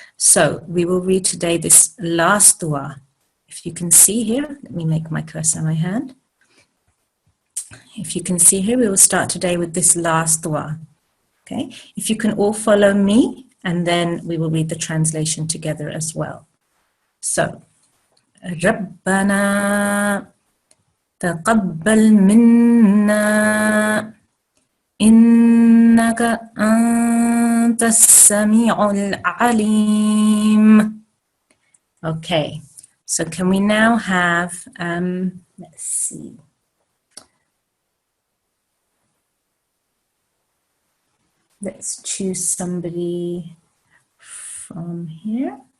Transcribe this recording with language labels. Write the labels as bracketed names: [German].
[English] So we will read today this last dua. If you can see here, let me make my cursor my hand. If you can see here, we will start today with this last dua. Okay, if you can all follow me, and then we will read the translation together as well. [Arabic] So, ربنا تقبل منا إنك أنت السميع العليم. [English] Okay, so can we now have, let's see. Let's choose somebody from here.